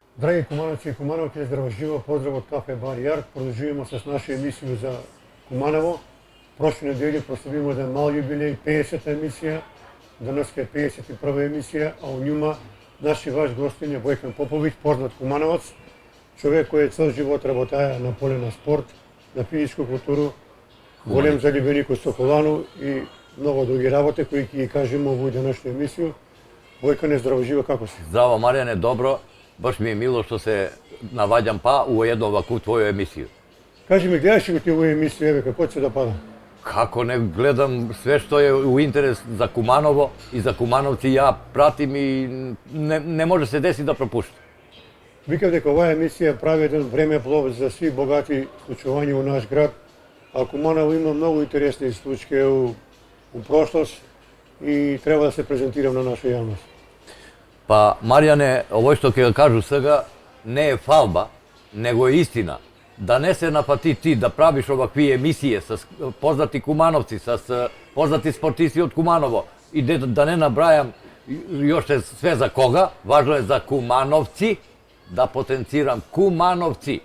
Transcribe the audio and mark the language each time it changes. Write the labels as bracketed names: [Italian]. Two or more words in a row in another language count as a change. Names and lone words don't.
[Serbian] Dragi Kumanovići i Kumanovke, zdravo živo, pozdrav od Kafe Bar Jark. Produžujemo se s našu emisiju za Kumanovo. Prošle nedelje proslavimo jedan mal jubilej, 50. emisija. Danas je 51. emisija, a u njima naš i vaš gostin je Vojkan Popović, poznat Kumanovac. Човек koji je cel život [Macedonian] работая на поле на спорт, на физичку културу, голем залюбеник у Соколану и много други работи кои ќе ги кажемо во денешну емисiju. [Serbian] Vojkane, zdravo živo, kako si? Zdravo Marijane, dobro. Baš mi je milo što se navađam pa u jednu ovakvu tvoju emisiju. Kaži mi, gledaš li ti ovu emisiju, evo, kako će da pada? Kako ne gledam sve što je u interes za Kumanovo i za Kumanovci, ja pratim i ne može se desiti da propuštam. [Macedonian] Викам дека оваа емисија прави еден времеплов за сви богати случувања у наш град, а Куманово има многу интересни случаи у прошлост и треба да се презентирам на наша јавност. [Serbian] Pa Marijane, ovo što [Macedonian] ќе кажу сега не е фалба, него е истина. Да не се напати ти да правиш овакви емисије с познати Кумановци, с познати спортисти од Куманово и да не набрајам јоше све за кога, важно е за Кумановци, да потенцирам Кумановци.